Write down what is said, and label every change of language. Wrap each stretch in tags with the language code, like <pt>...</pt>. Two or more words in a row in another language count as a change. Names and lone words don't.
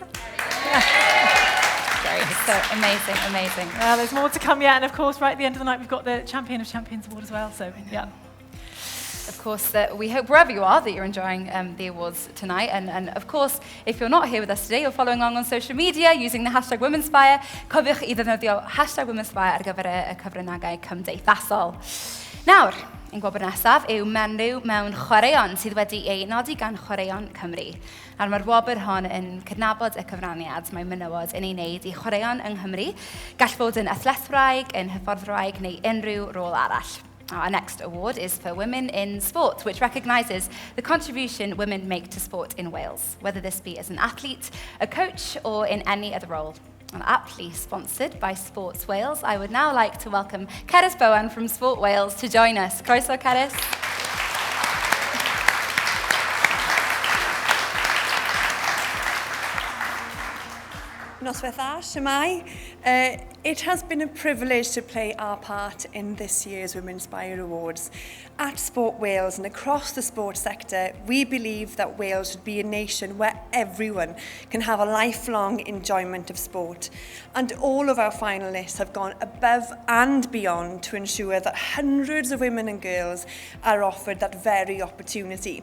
<en>Great, so amazing. Well, there's more to come yet, and of course, right at the end of the night, we've got the Champion of Champions Award as well, so yeah. Of course, we hope wherever you are that you're enjoying the awards tonight. And of course, if you're not here with us today, you're following along on social media using the hashtag Womenspire,</en> <cy>cofiwch I ddefnyddio hashtag Womenspire ar gyfer y cyfryngau cymdeithasol. Nawr, ein gwybod nesaf yw menyw mewn chwaraeon sydd wedi ei nodi gan Chwaraeon Cymru. A mae'r wobr hon yn cydnabod y cyfraniad mae menywod yn ei wneud i chwaraeon yng Nghymru, gall fod yn athletwraig, yn hyfforddwraig neu unrhyw rôl arall.</cy> <en>Our next award is for Women in Sport, which recognises the contribution women make to sport in Wales, whether this be as an athlete, a coach, or in any other role. And aptly sponsored by Sports Wales, I would now like to welcome Cerys Bowen from Sport Wales to join us.</en> <cy>Croeso, Cerys. Noswaith dda, shwmai.</cy> <en>It has been a privilege to play our part in this year's Womenspire Awards. At Sport Wales and across the sports sector, we believe that Wales should be a nation where everyone can have a lifelong enjoyment of sport. And all of our finalists have gone above and beyond to ensure that hundreds of women and girls are offered that very opportunity.</en>